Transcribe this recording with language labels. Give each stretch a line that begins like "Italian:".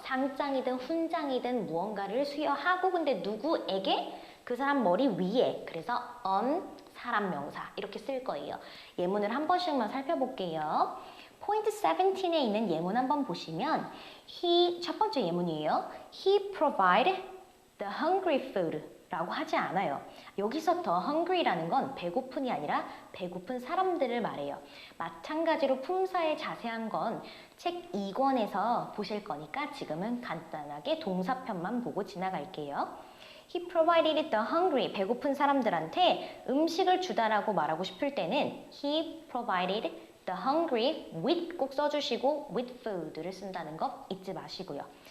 Korean: 상장이든 훈장이든 무언가를 수여하고 근데 누구에게? 그 사람 머리 위에. 그래서 on, 사람 명사 이렇게 쓸 거예요. 예문을 한 번씩만 살펴볼게요. 포인트 17에 있는 예문 한번 보시면 첫 번째 예문이에요.
English: He provided the hungry food
Korean: 라고 하지 않아요. 여기서
English: the hungry
Korean: 라는 건 배고픈이 아니라 배고픈 사람들을 말해요. 마찬가지로 품사의 자세한 건 책 2권에서 보실 거니까 지금은 간단하게 동사편만 보고 지나갈게요.
English: He provided the hungry,
Korean: 배고픈 사람들한테 음식을 주다라고 말하고 싶을 때는
English: He provided the hungry with 꼭 써주시고 with food
Korean: 를 쓴다는 거 잊지 마시고요.